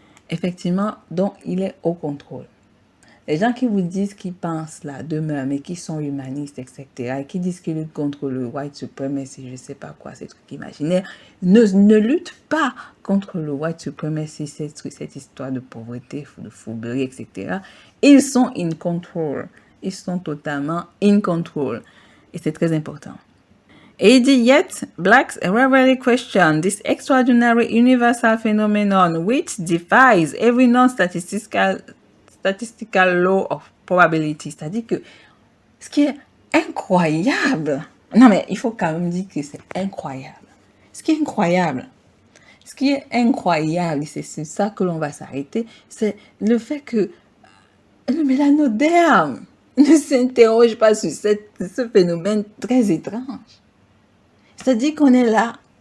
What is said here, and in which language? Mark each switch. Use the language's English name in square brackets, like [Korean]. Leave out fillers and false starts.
[French] Effectivement, donc, il est au contrôle. Les gens qui vous disent qu'ils pensent là demeurent, mais qui sont humanistes, etc., et qui disent qu'ils luttent contre le white supremacy, je ne sais pas quoi, ces trucs imaginaires, ne luttent pas contre le white supremacy, cette histoire de pauvreté, de fourberie, etc. Ils sont [English] in control. [French] Ils sont totalement in control. Et c'est très important. Et il dit, [English] yet, blacks rarely question this extraordinary universal phenomenon which defies every non-statistical law of probability. [French] C'est-à-dire que ce qui est incroyable, non mais il faut quand même dire que c'est incroyable. Ce qui est incroyable, c'est sur ça que l'on va s'arrêter, c'est le fait que le mélanoderme ne s'interroge pas sur ce phénomène très étrange. C'est-à-dire qu'on est là.